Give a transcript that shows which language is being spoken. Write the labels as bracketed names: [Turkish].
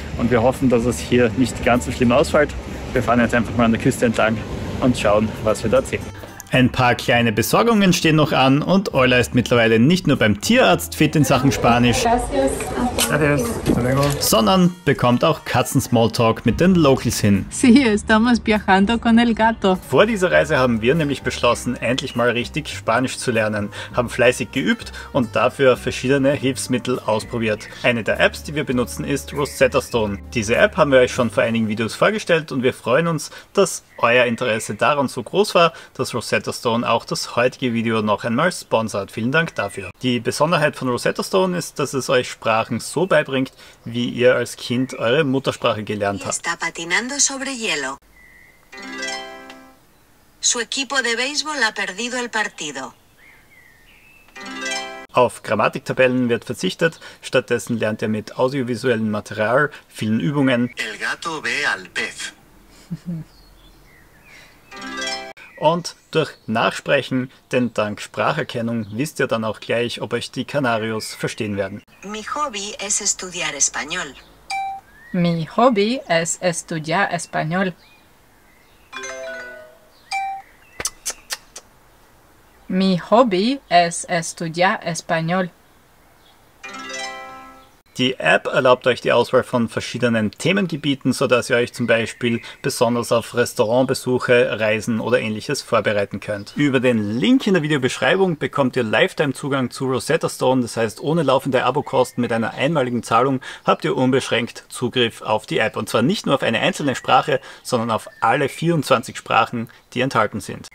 [German] Und wir hoffen, dass es hier nicht ganz so schlimm ausfällt. Wir fahren jetzt einfach mal an der Küste entlang und schauen, was wir dort sehen. Ein paar kleine Besorgungen stehen noch an und Euler ist mittlerweile nicht nur beim Tierarzt fit in Sachen Spanisch, sondern bekommt auch Katzen-Smalltalk mit den Locals hin. [Spanish] Sí, estamos viajando con el gato. [German] Vor dieser Reise haben wir nämlich beschlossen, endlich mal richtig Spanisch zu lernen, haben fleißig geübt und dafür verschiedene Hilfsmittel ausprobiert. Eine der Apps, die wir benutzen, ist Rosetta Stone. Diese App haben wir euch schon vor einigen Videos vorgestellt und wir freuen uns, dass euer Interesse daran so groß war, dass Rosetta Stone auch das heutige Video noch einmal sponsert. Vielen Dank dafür. Die Besonderheit von Rosetta Stone ist, dass es euch Sprachen so beibringt, wie ihr als Kind eure Muttersprache gelernt habt. [Spanish] Está patinando sobre hielo. Su equipo de béisbol ha perdido el partido. [German] Auf Grammatiktabellen wird verzichtet, stattdessen lernt ihr mit audiovisuellem Material, vielen Übungen [Spanish] El gato ve al pez. [German] und durch Nachsprechen, denn dank Spracherkennung wisst ihr dann auch gleich, ob euch die Canarios verstehen werden. [Spanish] Mi hobby es estudiar español. Mi hobby es estudiar español. Mi hobby es estudiar español. [German] Die App erlaubt euch die Auswahl von verschiedenen Themengebieten, sodass ihr euch zum Beispiel besonders auf Restaurantbesuche, Reisen oder ähnliches vorbereiten könnt. Über den Link in der Videobeschreibung bekommt ihr Lifetime-Zugang zu Rosetta Stone, das heißt ohne laufende Abokosten mit einer einmaligen Zahlung habt ihr unbeschränkt Zugriff auf die App. Und zwar nicht nur auf eine einzelne Sprache, sondern auf alle 24 Sprachen, die enthalten sind.